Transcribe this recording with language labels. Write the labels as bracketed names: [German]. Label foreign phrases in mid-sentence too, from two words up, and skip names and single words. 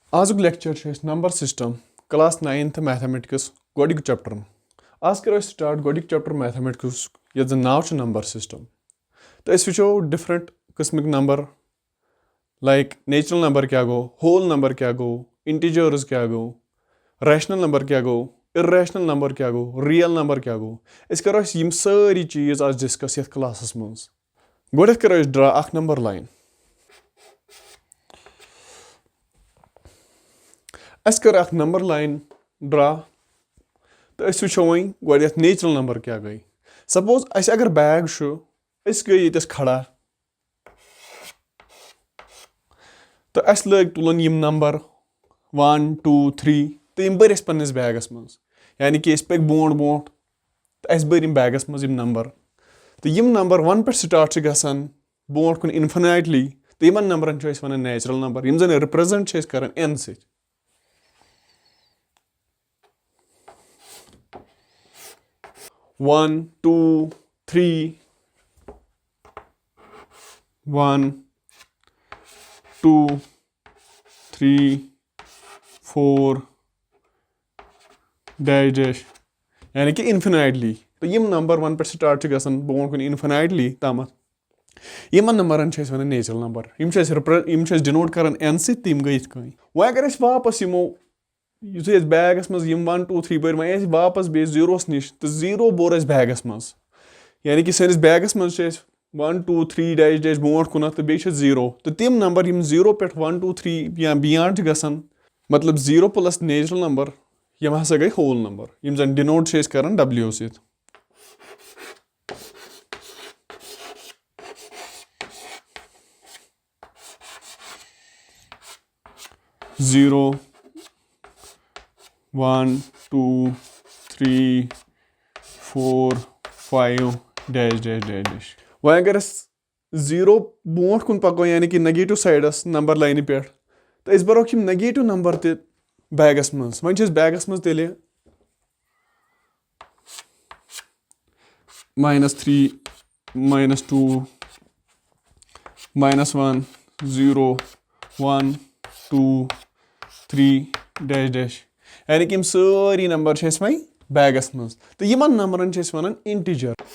[Kashmiri] आजुक [English] lecture number system class 9th mathematics [Kashmiri] गोडिक चैप्टर आज करो स्टार्ट गोडिक [English] chapter mathematics [Kashmiri] ये नाव [English] number system [Kashmiri] तो वो डिफरेंट किस्मिक [English] number like natural number [Kashmiri] क्या गो [English] whole number [Kashmiri] क्या गो इंटीजर्स क्या गो [English] rational number [Kashmiri] क्या गो [English] irrational number [Kashmiri] क्या गो [English] real number [Kashmiri] क्या गो करो सारी चीज़ आज डिस्कस ये क्लास मज गोड करो ड्रा अख [English] number line [Kashmiri] कर अख [English] number line [Kashmiri] ड्रा तो वो वो [English] natural number [Kashmiri] क्या गई सपोज अगर बैग गई ये खड़ा तो लग तुलन यम नंबर 1 2 3 तो यम बर पन्निस बैगस मज यानी कि पक बोट बोट तो बर बैगस मज यम नंबर तो यम नंबर 1 पे स्टार्ट गसान बोट कुन इन्फिनाइटली तो यमन नंबरन वन [English] natural number [Kashmiri] यम जन रिप्रेजेंट कर n सत 1 2 3 1 2 3 4 [English] dash dash [Kashmiri] यानी कि इन्फिनाइटली तो यम नंबर 1 पे स्टार्ट गसान बोट कुन इन्फिनाइटली तम यमन नंबरन वन [English] natural number [Kashmiri] यम डिनोट कर n सत गई वो अगर वापस यमो यु बैगस मज 1 2 3 बर वो वापस बे जीरोस नश तो जीरो बोर बैगस मज यानी कि सैनिस बैगस मज 1 2 3 [English] dash dash [Kashmiri] बोट कुन तो बे जीरो तो तम नंबर यम जीरो पे 1 2 3 या बियॉन्ड गसान मतलब [English] zero plus natural number [Kashmiri] यम हसा गई [English] whole number [Kashmiri] यम जन डिनोट कर w सत जीरो 1 2 3 4 5 [English] dash dash dash dash [Kashmiri] वो अगर जीरो बोट कुन पको यानी कि नेगेटिव साइडस [English] number line [Kashmiri] पे तो बरोक [English] negative number [Kashmiri] ते बैगस मज वो बैगस मज तेल -3 -2 -1 0 1 2 3 [English] dash dash [Kashmiri] यानी कि सारी नंबर वो बैगस मज तो यमन नंबरन वन इंटीजर